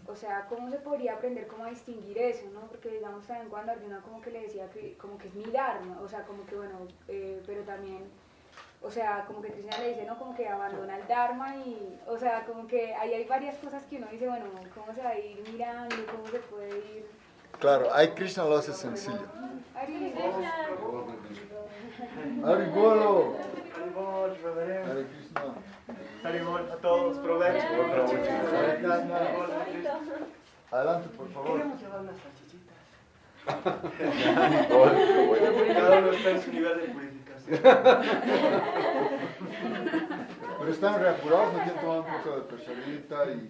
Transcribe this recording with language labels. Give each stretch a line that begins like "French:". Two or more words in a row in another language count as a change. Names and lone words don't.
Spanish: O sea, ¿cómo se podría aprender cómo a distinguir eso, ¿no? Porque digamos también cuando Arjuna como que le decía que como que es mi dharma, o sea, como que bueno, pero también, o sea, como que Krishna le dice, ¿no? Como que abandona el dharma y, o sea, como que ahí hay varias cosas que uno dice, bueno, ¿cómo se va a ir mirando? ¿Cómo se puede ir? Claro, ahí Krishna lo hace sencillo. Haribolo. Haribol, reverencia. Hare Krishna. Haribol, a todos, provecho. Adelante, por favor. Queremos llevar unas salchichitas. Cada uno está en su nivel de purificación. Pero están reapurados, no quieren tomar un poco de percherita y...